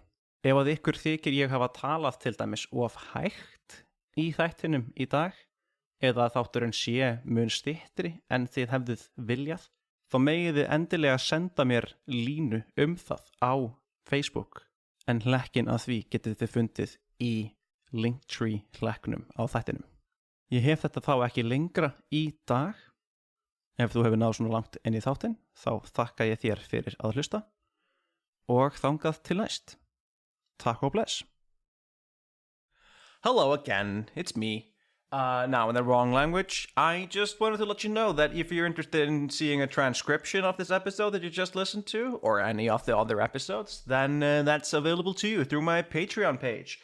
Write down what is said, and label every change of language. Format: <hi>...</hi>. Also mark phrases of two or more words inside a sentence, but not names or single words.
<is>Ef að ykkur þykir ég hafa talað til dæmis of hægt í þættinum í dag, eða þátturinn sé mun styttri en þið hefðuð viljað, þá megið þið endilega senda mér línu það á Facebook, en hlekkin að því getið þið fundið í Linktree hlekknum á þættinum. Ég hef þetta þá ekki lengra í dag. Ef þú hefur náð svona langt inn í þáttinn, þá þakka ég þér fyrir að hlusta og þangað til næst. Takk og bless.</is> <en>Hello again, it's me. Now, in the wrong language, I just wanted to let you know that if you're interested in seeing a transcription of this episode that you just listened to, or any of the other episodes, then that's available to you through my Patreon page.</en>